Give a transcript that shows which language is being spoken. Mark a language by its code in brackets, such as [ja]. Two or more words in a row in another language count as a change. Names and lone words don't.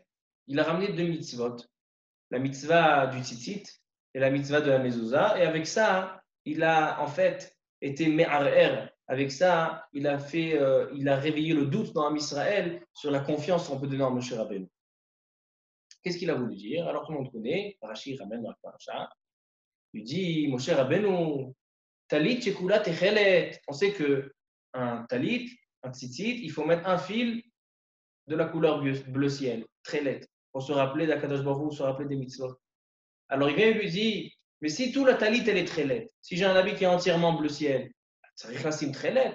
[fr] Il a ramené 2 mitzvot, la mitzvah du tzitzit et la mitzvah de la mezouza, et avec ça, il a en fait été me'arer. Avec ça, il a réveillé le doute dans Israël sur la confiance qu'on peut donner en Moshe Rabbeinu. Qu'est-ce qu'il a voulu dire? Alors tout le monde connaît, Rashi ramène dans la paracha, il dit Moshe Rabbeinu, [he] טלית שכולה תכלת. [fr] On sait que un talit, un tzitzit, il faut mettre un fil de la couleur bleu ciel, très laide, pour se rappeler d' [he] הקדוש ברוך הוא, [fr] se rappeler des mitzvot. Alors il vient et lui dit, mais si tout la talit elle est très laide, si j'ai un habit qui est entièrement bleu ciel, ça reste très laide.